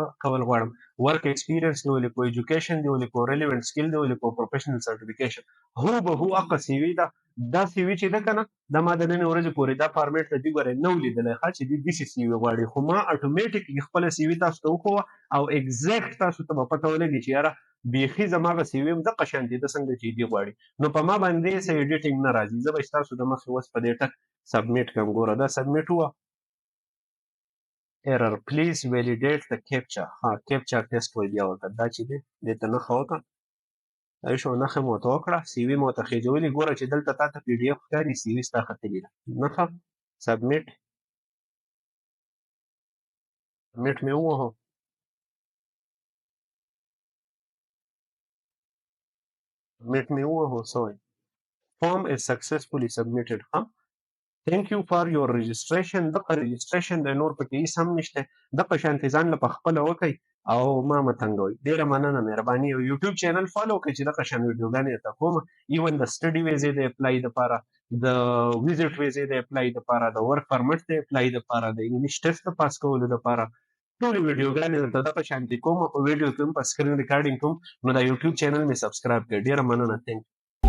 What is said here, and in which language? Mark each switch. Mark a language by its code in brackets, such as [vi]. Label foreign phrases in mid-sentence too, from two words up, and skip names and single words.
[ps] کول غواړم [en] work experience [ps] دی ولیکو ایجوکیشن دی ولیکو [en] relevant skill [ps] دی ولیکو [en] professional certification [ps] هوبهو هغه سی وي ده دا سی وي چې ده که نه دا ما د ننې ورځې پورې دا فارمیټ ته دې ګورئ نه و لیدلی ښه چې دې داسې سی وي غواړي خو ما اټومیټیکلي خپله سی وي تاسو ته وښوه او اګزیکټ تاسو ته به پته ولګي چې یاره بیخي زما هغه سی وي هم دغه شانتې ده څنګه چې دې غواړي نو په ما باندې څه ایډیټینګ نه راځي زه به ستاسو د مخې اوس په دې ټک سبمیټ کړم ګوره دا سبمیټ ووه [en] error please validate the captcha captcha test [ps] وایي بیا ورته دا چې دی دې ته نښه وکړه صحیح شو نښه مو ورته وکړه سی وي مو ورته خېجولي ګوره چې دلته تا ته پی ډي اف ښکاري سی وي ستا ختلې ده نښه سبمیټ سبمیټ مې ووهو سبمیټ مې ووهو څه وایي [en] form is successfully submitted thank you for your registration [ps] دغه registration د نور پکې هېڅ هم نشته دغه شانتې ځان له پخپله وکئ او ما مه تنګوئ ډېره مننه مهرباني او یوټیوب چینل فالو کړئ چې دغه شان ویډیوګانې درته کوم ایون د سټډي ویزې د اپلای دپاره د ویزټ ویزې د اپلای دپاره د [en] work permit [ps] د اپلای دپاره د [en] English test [ps] د پاس کولو دپاره ټولې ویډیوګانې درته دغه شانتې کوم په ویډیو کې هم په [en] screen recording [ps] کوم نو دا یوټیوب چینل مې سبسکرایب کړئ ډېره مننه تھینک